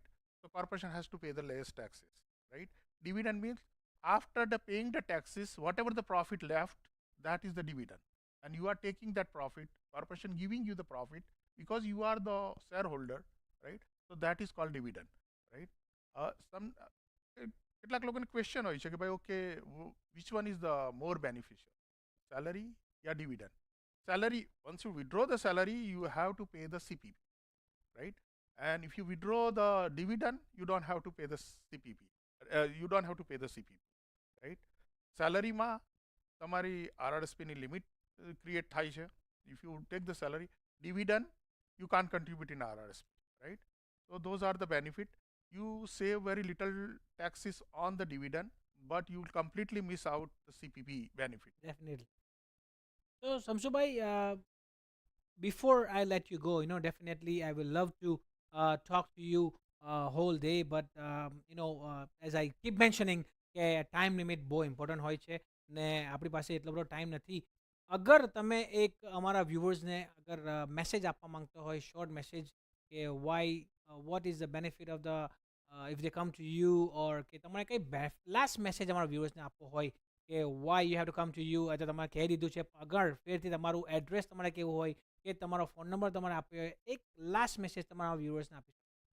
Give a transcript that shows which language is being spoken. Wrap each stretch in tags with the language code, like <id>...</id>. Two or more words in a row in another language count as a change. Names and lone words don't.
<en>So corporation has to pay the less taxes, right? Dividend means after the paying the taxes, whatever the profit left, that is the dividend, and you are taking that profit. Corporation giving you the profit because you are the shareholder, right? So that is called dividend, right? Some</en> <gu>કેટલાક લોકોને ક્વેશ્ચન હોય છે કે ભાઈ</gu> <en>okay which one is the more beneficial salary या dividend. Salary, once you withdraw the salary, you have to pay the CPP, right? And if you withdraw the dividend, you don't have to pay the CPP. You don't have to pay the CPP, right?</en> <gu>Salary માં તમારી RRSP ની લિમિટ ક્રિએટ થાય છે.</gu> <en>If you take the salary, dividend, you can't contribute in RRSP, right? So those are the benefit. You save very little taxes on the dividend, but you will completely miss out the CPP benefit. Definitely. So, Samsubai, before I let you go, definitely I will love to talk to you whole day, but as I keep mentioning,</en> <gu>કે</gu> <en>time limit</en> <gu>બહુ ઇમ્પોર્ટન્ટ હોય છે ને આપણી પાસે એટલો બધો ટાઈમ નથી. અગર તમે એક અમારા વ્યુઅર્સને અગર મેસેજ આપવા માંગતો હોય,</gu> <en>short message,</en> <gu>કે</gu> <en>why what is the benefit of the if they come to you,</en> <gu>ઓર કે તમારે કંઈ</gu> <en>last message</en> <gu>અમારા વ્યુઅર્સને આપવો હોય કે</gu> <en>why you have to come to you,</en> <gu>અથવા તમારે કહી દીધું છે, અગર ફેરથી તમારું એડ્રેસ તમારે કેવું હોય કે તમારો</gu> <en>phone number</en> <gu>તમારે આપ્યો હોય, એક</gu> <en>last message</en> <gu>તમારા વ્યુઅર્સને આપી શકો.</gu>